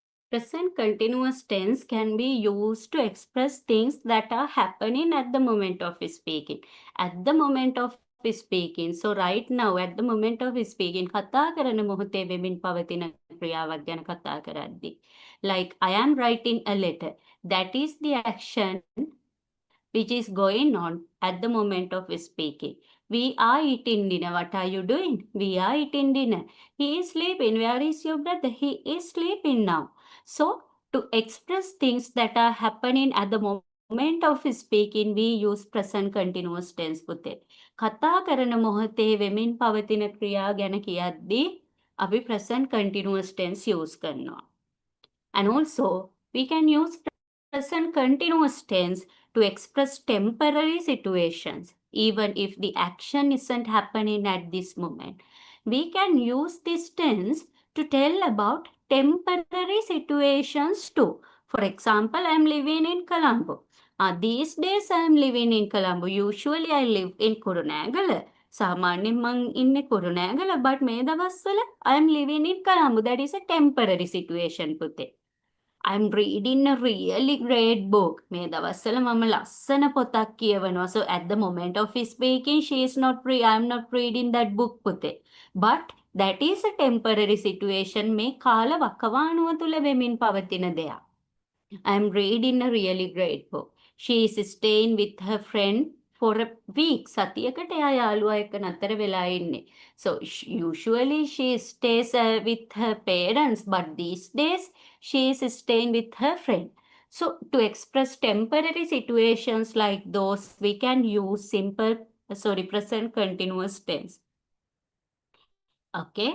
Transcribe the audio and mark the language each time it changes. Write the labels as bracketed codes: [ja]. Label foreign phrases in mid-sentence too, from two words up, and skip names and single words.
[en] Present continuous tense can be used to express things that are happening at the moment of speaking. At the moment of speaking. So right now, at the moment of speaking, [si] කතා කරන මොහොතේ වෙමින් පවතින ක්‍රියාවක් ගැන කතා කරද්දී. [en] Like, I am writing a letter. That is the action which is going on at the moment of speaking. We are eating dinner. What are you doing? We are eating dinner. He is sleeping. Where is your brother? He is sleeping now. So, to express things that are happening at the moment of speaking, we use present continuous tense පුතේ. [si] කතා කරන මොහොතේ වෙමින් පවතින ක්‍රියා ගැන කියද්දී අපි [en] present continuous tense [si] use කරනවා. [en] And also, we can use present continuous tense to express temporary situations, even if the action isn't happening at this moment. We can use this tense to tell about temporary situations too. For example, I am living in Colombo. These days I am living in Colombo. Usually I live in Kurunagala. [si] සාමාන්‍යයෙන් මං ඉන්නේ කුරුණෑගල, but මේ දවස්වල [en] I am living in Colombo. That is a temporary situation පුතේ. I'm reading a really great book. [si] මේ දවස්වල මම ලස්සන පොතක් කියවනවා. [en] So at the moment of speaking, I'm not reading that book පුතේ. But that is a temporary situation. [si] මේ කාල වකවානුව තුල වෙමින් පවතින දෙයක්. [en] I'm reading a really great book. She is staying with her friend for a week. [si] සතියකට එයා යාළුවා එක්ක නතර වෙලා ඉන්නේ. [en] So usually she stays with her parents, but these days she is staying with her friend. So to express temporary situations like those, we can use present continuous tense. Okay.